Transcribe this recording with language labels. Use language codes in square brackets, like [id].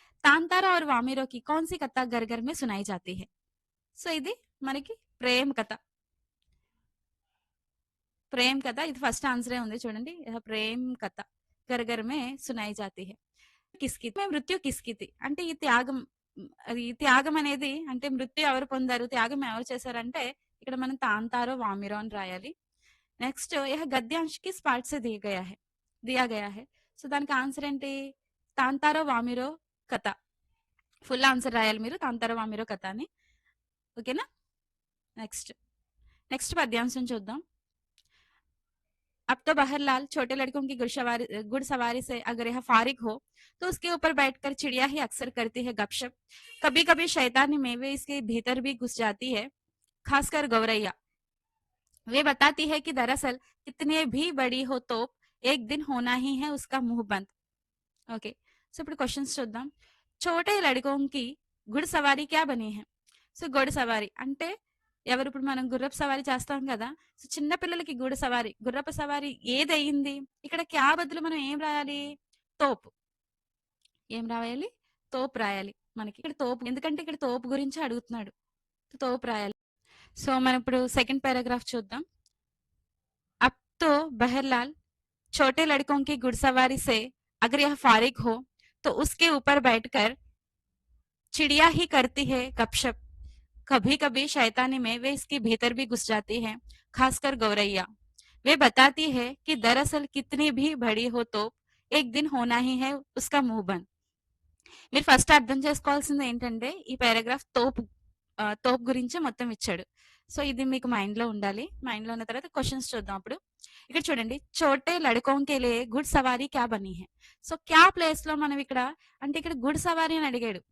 [hi] తాంతారా और वामिरो की कौन सी कथा घर घर में सुनाई जाती है? [te] సో ఇది మనకి ప్రేమ కథ. ఇది ఫస్ట్ ఆన్సరే ఉంది చూడండి. [hi] ప్రేమ్ కథ घर घर में सुनाई जाती है. [te] మృత్యు కిస్కితి అంటే ఈ త్యాగం అనేది అంటే మృత్యు ఎవరు పొందారు, త్యాగం ఎవరు చేశారంటే ఇక్కడ మనం తాంతారో వామిరో అని రాయాలి. [hi] నెక్స్ట్ యహ గద్యాంశ్ కి స్పాట్ సే దియా గయా హై. [te] సో దానికి ఆన్సర్ ఏంటి? తాంతారో వామిరో కథ. ఫుల్ ఆన్సర్ రాయాలి మీరు, తాంతారో వామిరో కథ అని. ఓకేనా? నెక్స్ట్ పద్యాంశం చూద్దాం. [hi] अब तो बहरलाल छोटे लड़कों की घुड़सवारी से अगर यह फारिग हो तो उसके ऊपर बैठकर चिड़िया ही अक्सर करती है गपशप। कभी कभी शैतानी मेवे इसके भीतर भी घुस जाती है, खासकर गौरैया। वे बताती है कि दरअसल कितने भी बड़ी हो तो एक दिन होना ही है उसका मुंह बंद. [te] ओके. సో ఇప్పుడు క్వశ్చన్స్ చూద్దాం. [hi] छोटे लड़कों की घुड़सवारी क्या बनी है? [te] సో घुड़सवारी అంటే ఎవరు? ఇప్పుడు మనం గుర్రపు సవారీ చేస్తాం కదా. సో చిన్న పిల్లలకి గుర్రపు సవారీ ఏది అయ్యింది? ఇక్కడ క్యా బదులు మనం ఏం రాయాలి? తోపు. ఏం రాయాలి? తోపు రాయాలి. మనకి ఇక్కడ తోపు, ఎందుకంటే ఇక్కడ తోపు గురించి అడుగుతున్నాడు. తోపు రాయాలి. సో మనం ఇప్పుడు సెకండ్ పారాగ్రాఫ్ చూద్దాం. [hi] अब तो बहरलाल छोटे लड़कों की घुड़सवारी से अगर यह फारिग हो तो उसके ऊपर बैठकर चिड़िया ही करती है गपशप. कभी कभी शैतानी में वे इसके भीतर भी घुस जाती है, खासकर गौरैया. वे बताती है कि दरअसल कितनी भी बड़ी हो तो एक दिन होना ही है उसका मुंह बंद. [te] మీరు ఫస్ట్ అర్థం చేసుకోవాల్సింది ఏంటంటే ఈ పారాగ్రాఫ్ తోపు గురించి మొత్తం ఇచ్చాడు. సో ఇది మీకు మైండ్ లో ఉండాలి. మైండ్ లో ఉన్న తర్వాత క్వశ్చన్స్ చూద్దాం. అప్పుడు ఇక్కడ చూడండి. [hi] చోటే లడుకోంకే లియే గుడ్ సవారీ క్యా బనీ హై. [te] సో క్యా ప్లేస్ లో మనం ఇక్కడ అంటే ఇక్కడ గుడ్ సవారీ అని అడిగాడు.